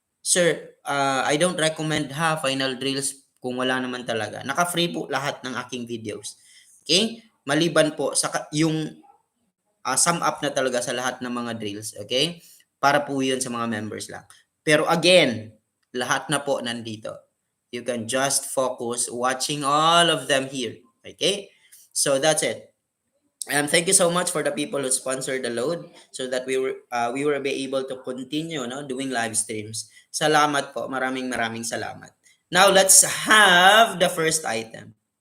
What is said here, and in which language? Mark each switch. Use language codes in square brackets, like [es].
[en] Sir, I don't recommend final drills [tl] kung wala naman talaga. Naka-free po lahat ng aking videos. Okay? Maliban po sa yung sum up na talaga sa lahat ng mga drills. Okay? Para po yun sa mga members lang. Pero again, lahat na po nandito. [en] You can just focus watching all of them here. Okay? So that's it. Thank you so much for the people who sponsored the load so that we were be able to continue doing live streams. [tl] Salamat po. Maraming salamat. [en] Now, let's have the first item.